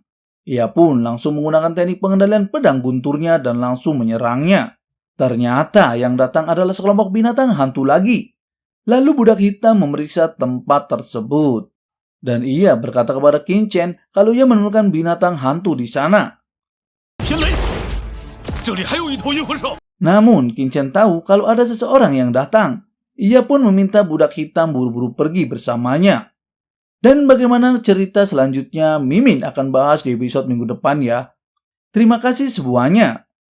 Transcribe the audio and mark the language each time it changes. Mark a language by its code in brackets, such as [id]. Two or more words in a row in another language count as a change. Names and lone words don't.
[id] Ia pun langsung menggunakan teknik pengendalian pedang gunturnya dan langsung menyerangnya. Ternyata yang datang adalah sekelompok binatang hantu lagi. Lalu budak hitam memeriksa tempat tersebut. Dan ia berkata kepada Qin Chen kalau ia menemukan binatang hantu di sana. [zh] 天雷，这里还有一头银魂兽。 [id] Namun, Qinchan tahu kalau ada seseorang yang datang. Ia pun meminta budak hitam buru-buru pergi bersamanya. Dan bagaimana cerita selanjutnya, Mimin akan bahas di episode minggu depan ya. Terima kasih semuanya.